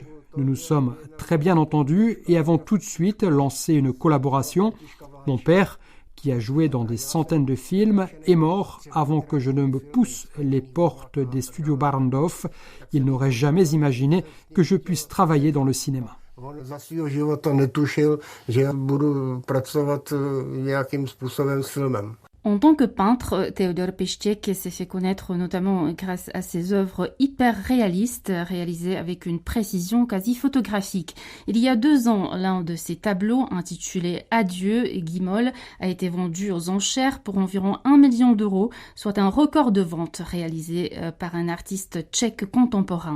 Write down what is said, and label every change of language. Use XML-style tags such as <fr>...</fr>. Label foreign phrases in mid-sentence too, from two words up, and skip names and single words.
<fr>Nous nous sommes très bien entendus et avons tout de suite lancé une collaboration. Mon père, qui a joué dans des centaines de films, est mort avant que je ne me pousse les portes des studios Barrandov. Il n'aurait jamais imaginé que je puisse travailler dans le cinéma.</fr> <cs>Za svého života netušil, že budu pracovat nějakým způsobem s filmem.</cs> <fr>En tant que peintre, Théodore Pištěk s'est fait connaître notamment grâce à ses œuvres hyper réalistes, réalisées avec une précision quasi photographique. Il y a 2 ans, l'un de ses tableaux, intitulé Adieu, Guimol, a été vendu aux enchères pour environ 1 million d'euros, soit un record de vente réalisé par un artiste tchèque contemporain.</fr>